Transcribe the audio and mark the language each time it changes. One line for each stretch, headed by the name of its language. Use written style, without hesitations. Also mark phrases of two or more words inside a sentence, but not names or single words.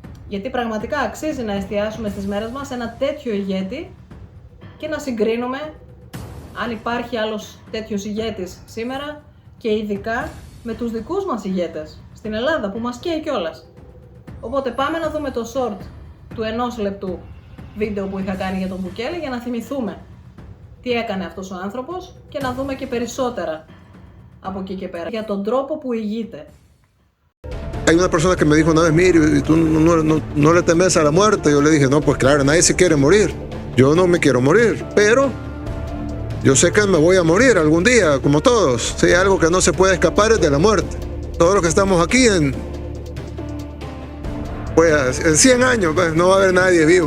Greek: Γιατί πραγματικά αξίζει να εστιάσουμε στις μέρες μας σε ένα τέτοιο ηγέτη και να συγκρίνουμε αν υπάρχει άλλος τέτοιος ηγέτης σήμερα και ειδικά με τους δικούς μας ηγέτες στην Ελλάδα που μας καίει κιόλας. Οπότε πάμε να δούμε το short του 1 λεπτού βίντεο που είχα κάνει για τον Μπουκέλε για να θυμηθούμε τι έκανε αυτός ο άνθρωπος και να δούμε και περισσότερα από εκεί και πέρα για τον τρόπο που ηγείται.
Spanish: Hay una persona que me dijo una vez, mire, tú no le temes a la muerte. Yo le dije, no, pues claro, nadie se quiere morir. Yo no me quiero morir, pero yo sé que me voy a morir algún día, como todos. Si hay algo que no se puede escapar es de la muerte. Todos los que estamos aquí en 100 años, pues, no va a haber nadie vivo.